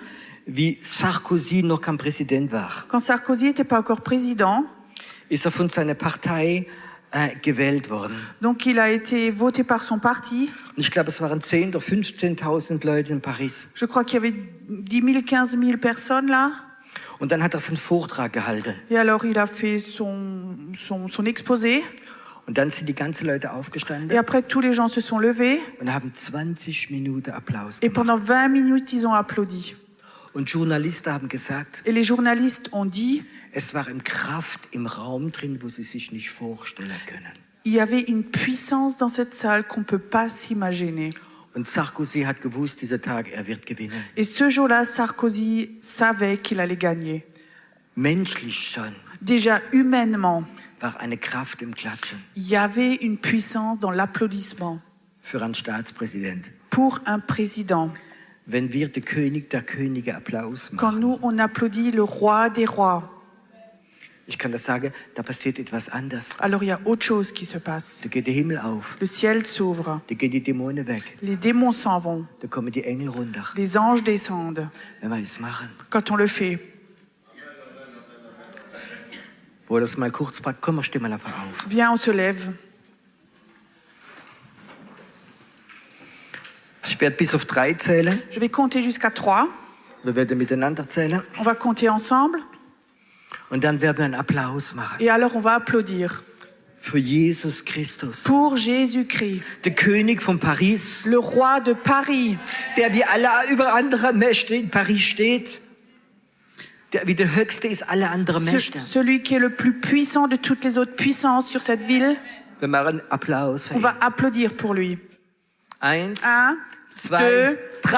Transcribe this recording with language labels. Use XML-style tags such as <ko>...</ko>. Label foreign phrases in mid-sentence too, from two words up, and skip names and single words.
<de>wie Sarkozy noch kein Präsident war.</de> <fr>quand Sarkozy n'était pas encore président,</fr> <de>Ist er von seiner Partei gewählt worden.</de> <fr>donc il a été voté par son parti.</fr> <de>Und ich glaube, es waren 10.000 oder 15.000 Leute in Paris.</de> <fr>Je crois qu'il y avait 10 000, 15 000 personnes là.</fr> <de>Und dann hat er seinen Vortrag gehalten.</de> <fr>Et alors il a fait son exposé.</fr> <de>Und dann sind die ganzen Leute</de> <fr>Et</fr> <de>aufgestanden</de> <fr>après, tous les gens se sont levés.</fr> <de>und haben 20 Minuten Applaus</de> <fr>Et</fr> <de>gemacht.</de> <fr>pendant 20 minutes, ils ont applaudi.</fr> <de>Und Journalisten haben gesagt,</de> <fr>Et les journalistes ont dit,</fr> <de>es war eine Kraft im Raum drin, wo sie sich nicht vorstellen können.</de> <fr>il y avait une puissance dans cette salle qu'on ne peut pas s'imaginer.</fr> <de>Und Sarkozy hat gewusst, dieser Tag, er wird gewinnen.</de> <fr>Et ce jour-là, Sarkozy savait qu'il allait gagner.</fr> <de>Menschlich schon</de> <fr>Déjà, humainement,</fr> <de>war eine Kraft im Klatschen</de> <fr>il y avait une puissance dans l'applaudissement</fr> <de>für einen Staatspräsident.</de> <fr>pour un président.</fr> <de>Wenn wir den König der Könige Applaus</de> <fr>Quand</fr> <de>machen,</de> <fr>nous, on applaudit le roi des rois,</fr> <de>ich kann das sagen, da passiert etwas anderes.</de> <fr>alors il y a autre chose qui se passe.</fr> <de>Da geht der Himmel auf,</de> <fr>Le ciel s'ouvre,</fr> <de>da gehen die Dämonen weg,</de> <fr>les démons s'en vont,</fr> <de>da kommen die Engel runter,</de> <fr>les anges descendent</fr> <de>wenn wir es machen.</de> <fr>quand on le fait.</fr> <de>Wo das mal kurz packt, komm, steh mal einfach auf.</de> <fr>Viens, on se lève.</fr> <de>Ich werde bis auf 3 zählen.</de> <fr>Je vais compter jusqu'à 3.</fr> <de>Wir werden miteinander zählen.</de> <fr>On va compter ensemble.</fr> <de>Und dann werden wir einen Applaus machen.</de> <fr>Et alors, on va applaudir</fr> <de>Für Jesus Christus.</de> <fr>pour Jésus-Christ,</fr> <de>Der König von Paris,</de> <fr>le roi de Paris,</fr> <de>der wie alle über andere Mächte in Paris steht. Der wie der Höchste ist alle anderen Mächte.</de> <fr>celui qui est le plus puissant de toutes les autres puissances sur cette ville.</fr> <de>Wir machen Applaus. für</de> <fr>On</fr> <de>ihn.</de> <fr>va applaudir pour lui. 1, 1, 2, 2, 3.</fr>